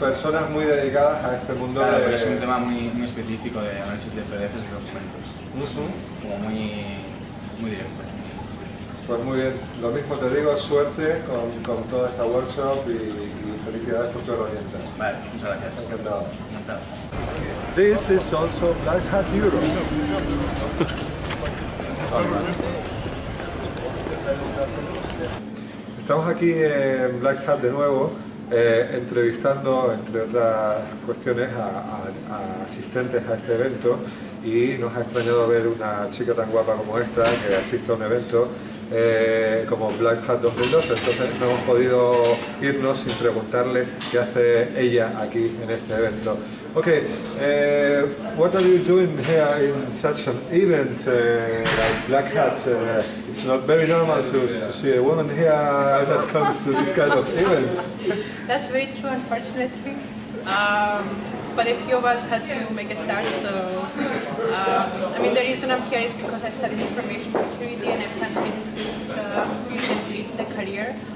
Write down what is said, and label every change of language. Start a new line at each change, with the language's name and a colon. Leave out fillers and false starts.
Spanish: Personas muy dedicadas a este mundo. Claro, pero es un tema muy específico de análisis de PDFs y documentos. Como muy directo. Pues muy bien, lo mismo te digo, suerte con toda esta workshop y felicidades por tu herramienta. Vale, muchas gracias. Encantado. Encantado.
English: This is also Black Hat Europe.
Spanish: Estamos aquí en Black Hat de nuevo, entrevistando, entre otras cuestiones, a asistentes a este evento, y nos ha extrañado ver una chica tan guapa como esta que asiste a un evento como Black Hat 2012, entonces no hemos podido irnos sin preguntarle qué hace ella aquí en este evento.
English: Okay, what are you doing here in such an event like Black Hat? It's not very normal to see a woman here that comes to this kind of events. That's very true, unfortunately. But a few of us had to make a start, so I mean the reason I'm here is because I studied information security and I plan to get into this field and build a career.